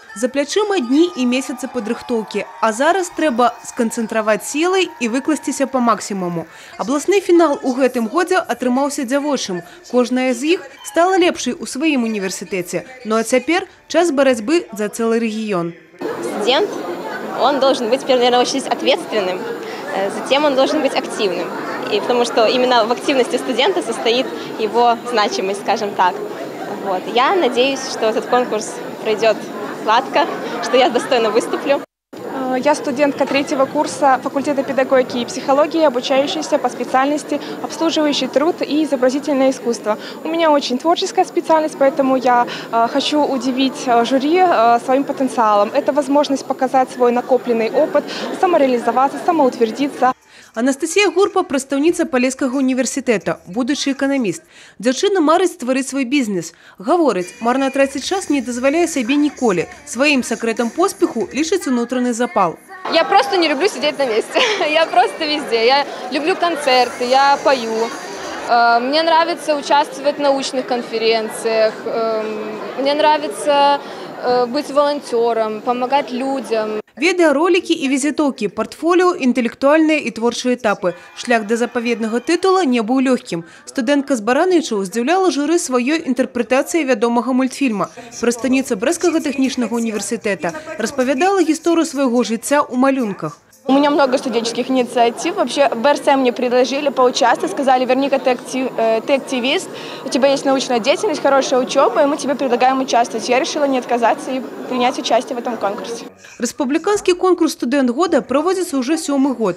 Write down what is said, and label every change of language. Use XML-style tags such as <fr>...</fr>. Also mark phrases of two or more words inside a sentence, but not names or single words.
<be>За плячыма дні і месяцы падрыхтоўкі, а зараз трэба сканцэнтраваць сілы і выкласціся па максімуму. Абласны фінал у гэтым годзе атрымаўся дзявочым. Кожная з іх стала лепшай у сваім універсітэце. Ну а цяпер час барацьбы за цэлы рэгіён.</be> <ru>Студент, он должен быть, наверное, очень ответственным, затем он должен быть активным. И потому что именно в активности студента состоит его значимость, скажем так. Вот. Я надеюсь, что этот конкурс пройдет гладко, что я достойно выступлю. Я студентка 3-го курса факультета педагогики и психологии, обучающаяся по специальности обслуживающий труд и изобразительное искусство. У меня очень творческая специальность, поэтому я хочу удивить жюри своим потенциалом. Это возможность показать свой накопленный опыт, самореализоваться, самоутвердиться.</ru> <be>Анастасія Гурпа – прадстаўніца Палескага універсітэта, будучы эканаміст. Дзяўчына марыць стварыць свой бізнес. Гаворыць, марна траціць час не дазваляе сабе ніколі. Сваім сакрэтам поспеху лічыць унутраны запал.</be> <ru>Я просто не люблю сидеть на месте. Я просто везде. Я люблю концерты, я пою. Мне нравится участвовать в научных конференциях. Мне нравится быть волонтером, помогать людям.</ru> <be>Відэаролікі і візітоўкі, партфоліо, інтэлектуальныя і творчыя этапы. Шлях да запаведнага тытула не быў лёгкім. Студэнтка з Баранычаў здзіўляла журы сваёй інтэрпрэтацыяй вядомага мультфільма. Прадстаўніца Брэсцкага тэхнічнага універсітэта распавядала гісторыю свайго жыцця ў малюнках.</be> <ru>У меня много студенческих инициатив. Вообще БРСМ мне предложили поучаствовать, сказали, Верника, ты активист, у тебя есть научная деятельность, хорошая учеба, и мы тебе предлагаем участвовать. Я решила не отказаться и принять участие в этом конкурсе. Республиканский конкурс «Студент года» проводится уже 7-й год.</ru>